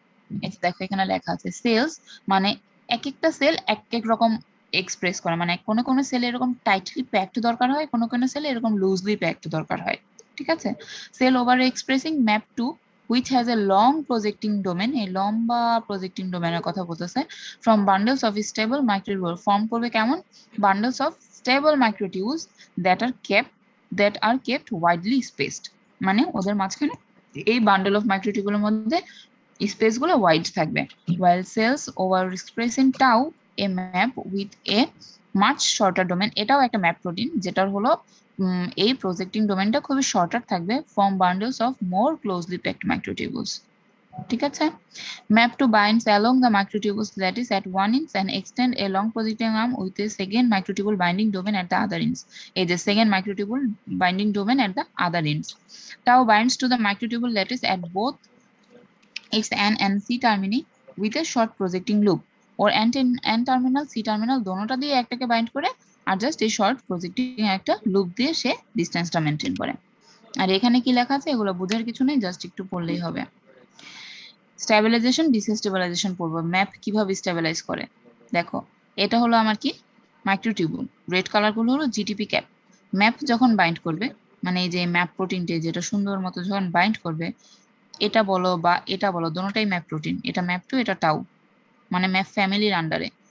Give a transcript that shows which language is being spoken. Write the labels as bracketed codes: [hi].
[bn] এই যে দেখো এখানে লেখা আছে সেলস, মানে এক একটা সেল এক এক রকম এক্সপ্রেস করে, মানে কোনো কোনো সেলে এরকম টাইটলি প্যাকড দরকার হয়, কোনো কোনো সেলে এরকম লুজলি প্যাকড দরকার হয়, ঠিক আছে? [en] Sell over expressing map 2 which has a long projecting domain, এই লম্বা projecting ডোমেনের কথা বলতেছে, from bundles of stable microtubules, form করবে কেমন? [bn] bundles of stable microtubules that are kept widely spaced, মানে ওদের মাঝখানে এই বান্ডেল অফ মাইক্রোটিউবুলের মধ্যে স্পেস গুলো ওয়াইড থাকবে, while cells over expressing tau a map with a much shorter domain, এটাও একটা ম্যাপ প্রোটিন যেটার হলো এই প্রজেক্টিং ডোমেনটা খুবই শর্টার থাকবে, from bundles of more closely packed microtubules, ঠিক আছে? [en] Map 2 binds along the microtubules lattice at 1 inch and extend a long projecting arm with a second microtubule binding domain at the other ends. এই যে second microtubule binding domain at the other ends. Tau binds to the microtubule lattice at both its N and C termini with a short projecting loop, or N terminal C terminal দোনোটা দিয়ে একটাকে bind করে, আর just এই short projecting একটা loop দিয়ে সে ডিসটেন্সটা মেনটেন করে। [bn] আর এখানে কি লেখা আছে এগুলো বোঝার কিছু নেই, জাস্ট একটু পড়লেই হবে। স্ট্যাবিলাইজেশন ডিসস্টেবিলাইজেশন পড়বো, ম্যাপ কিভাবে স্ট্যাবিলাইজ করে। দেখো এটা হলো আমার কি মাইক্রোটিউবুল, রেড কালার গুলো হলো জিটিপি ক্যাপ। ম্যাপ যখন বাইন্ড করবে, মানে এই যে ম্যাপ প্রোটিনটি যেটা সুন্দর মতো যখন বাইন্ড করবে, এটা বলো বা এটা বলো দোনোটাই ম্যাপ প্রোটিন, এটা ম্যাপ 2 এটা টাউ, মানে ম্যাপ ফ্যামিলির আন্ডারে।